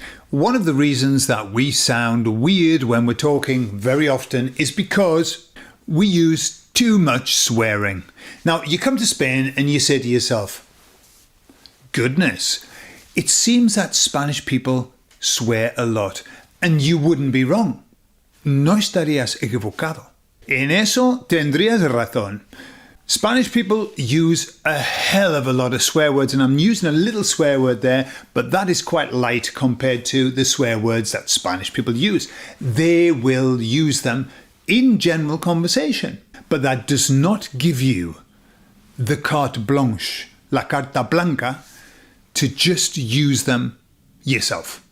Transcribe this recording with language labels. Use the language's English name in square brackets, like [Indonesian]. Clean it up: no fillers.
[English] One of the reasons that we sound weird when we're talking very often is because we use too much swearing. Now, you come to Spain and you say to yourself, goodness, it seems that Spanish people swear a lot. And you wouldn't be wrong. [Spanish] No estarías equivocado. En eso tendrías razón. [English] Spanish people use a hell of a lot of swear words, and I'm using a little swear word there, but that is quite light compared to the swear words that Spanish people use. They will use them in general conversation, but that does not give you the carte blanche, [Spanish] la carta blanca, [English] to just use them yourself.